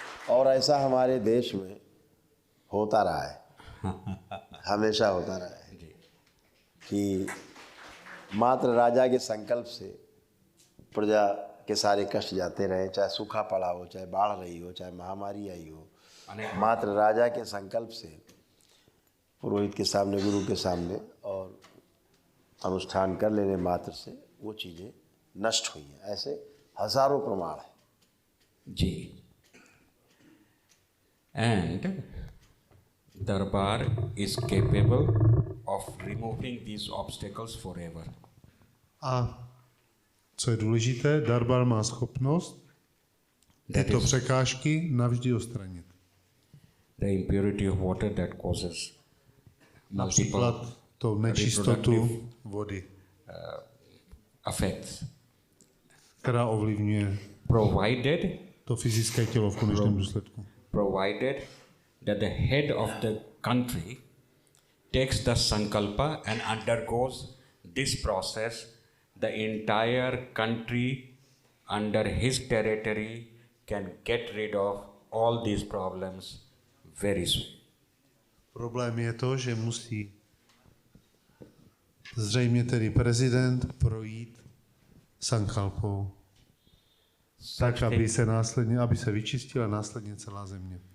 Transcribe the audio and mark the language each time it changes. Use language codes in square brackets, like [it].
[hi] और ऐसा हमारे देश में होता रहा है, हमेशा होता रहा है कि मात्र राजा के संकल्प से प्रजा के सारे कष्ट जाते रहे, चाहे सूखा पड़ा हो, चाहे बाढ़ रही हो, चाहे महामारी आई हो, मात्र राजा के संकल्प से, पुरोहित के सामने, गुरु के सामने और अनुष्ठान कर लेने मात्र से वो चीज़ें नष्ट हुई हैं। ऐसे हजारों प्रमाण हैं जी। [en] And Darbar is capable of removing these obstacles forever. [cs] A co je důležité, Darbar má schopnost tyto překážky navždy odstranit. [en] The impurity of water that causes multiple [cs] Například to nečistotu vody, [en] effects, [cs] která ovlivňuje [en] provided [cs] to fyzické tělo v konečném důsledku. [en] provided that the head of the country takes the sankalpa and undergoes this process, the entire country under his territory can get rid of all these problems very soon. [cs] Problém je to, že musí zřejmě tedy prezident projít sankalpou, tak, aby se vyčistila následně celá země.